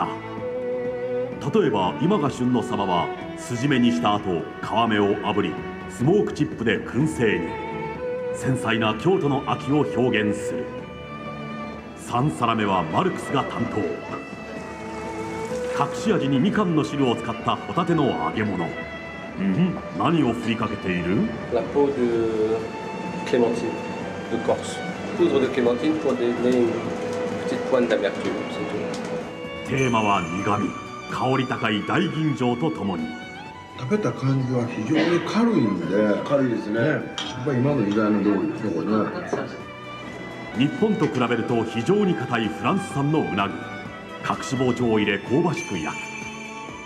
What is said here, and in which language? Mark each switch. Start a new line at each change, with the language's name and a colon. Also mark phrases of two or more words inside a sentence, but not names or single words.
Japanese: 例えば今が旬のサバは筋目にした後皮目を炙りスモークチップで燻製に。繊細な京都の秋を表現する。3皿目はマルクスが担当。隠し味にみかんの汁を使ったホタテの揚げ物。何を振りかけている？
French: La peau de clémentine de Corse. Poudre de clémentine pour donner une petite pointe d'amertume, c'est tout.
Japanese: テーマは苦味、香り高い大吟醸とともに。食べた感じは非常に軽いんで。軽いですね。やっぱり今の時代の料理ってこね。日本と比べると非常に硬いフランス産のうなぎ。隠し包丁を入れ香ばしく焼く。